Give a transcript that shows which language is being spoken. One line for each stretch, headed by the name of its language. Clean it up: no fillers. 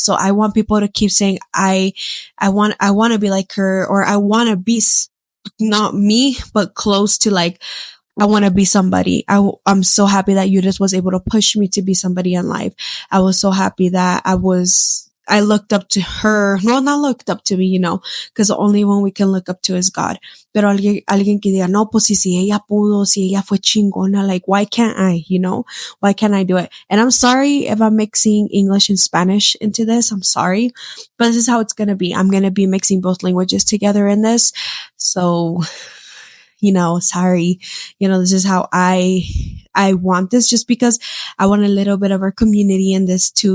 English: So I want people to keep saying, I want to be like her, or I want to be not me, but close to, like, I want to be somebody. I'm so happy that Judith was able to push me to be somebody in life. I was so happy that I looked up to her. No, not looked up to me, because the only one we can look up to is God.
Spanish: Pero alguien que diga, no, pues si ella pudo, si ella fue chingona,
English: like, why can't I, why can't I do it? And I'm sorry if I'm mixing English and Spanish into this. I'm sorry, but this is how it's going to be. I'm going to be mixing both languages together in this. So, sorry, this is how I want this, just because I want a little bit of our community in this too.